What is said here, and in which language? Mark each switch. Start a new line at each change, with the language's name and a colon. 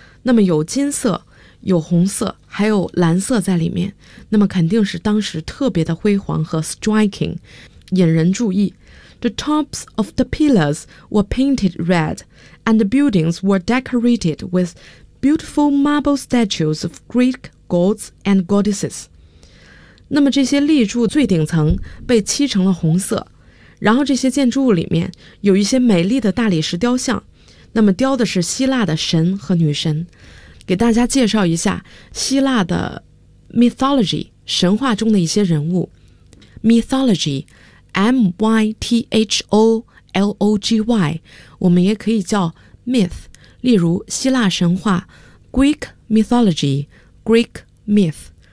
Chinese: 那么有金色、有红色、还有蓝色在里面，那么肯定是当时特别的辉煌和 striking, 引人注意。
English: The tops of the pillars were painted red, and the buildings were decorated with beautiful marble statues of Greek gods and goddesses.
Chinese: 那么这些立柱最顶层被漆成了红色，然后这些建筑物里面有一些美丽的大理石雕像，那么雕的是希腊的神和女神。给大家介绍一下希腊的 mythology 神话中的一些人物。 mythology mythology 我们也可以叫 myth， 例如希腊神话
English: Greek mythology Greek myth。